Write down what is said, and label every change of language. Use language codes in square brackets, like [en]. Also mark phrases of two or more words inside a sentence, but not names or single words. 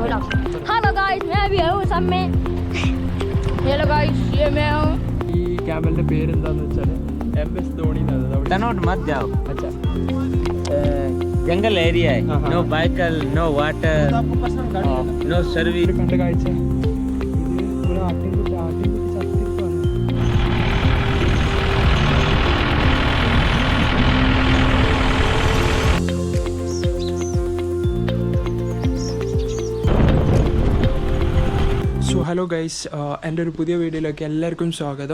[hi] जाओ। [en] hello guys, [hi] मैं भी हूँ सब में। [en] hello guys, [hi] ये मैं हूँ। [ml] ഈ ക്യാമലിന്റെ പേരെന്താന്ന് വെച്ചാൽ MS ധോണി എന്നാണ്. [hi] तनोट मत जाओ, अच्छा जंगल एरिया है. हाँ, हाँ. [en] no bikal, no water, no service. [ml] കണ്ട കാഴ്ച ഇത് ഒരു ആട്ടിൻകുട്ടി ചത്തിരിപ്പാണ്. സോ [en] hello guys, [ml] എൻ്റെ ഒരു പുതിയ വീഡിയോയിലേക്ക് എല്ലാവർക്കും സ്വാഗതം.